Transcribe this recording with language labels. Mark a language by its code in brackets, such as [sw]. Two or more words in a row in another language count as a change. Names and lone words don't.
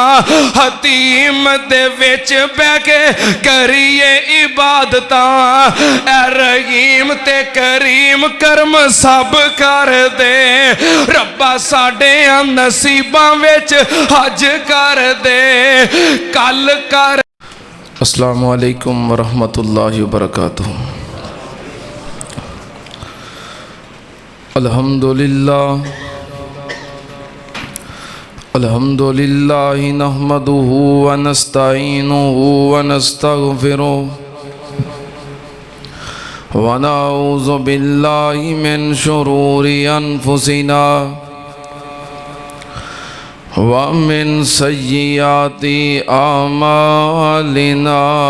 [pa] حطیم دے وچ بیٹھ کے کریے عبادتاں. اے رحیم تے کریم کرم سب کر دے. ربا ساڈے نصیباں وچ اج کر دے، کل کر. [ar] السلام عليكم ورحمة الله وبركاته. الحمد لله الحمد لله نحمده و نستعينه و نستغفره و نعوذ بالله من شرور أنفسنا ومن سيئات أعمالنا.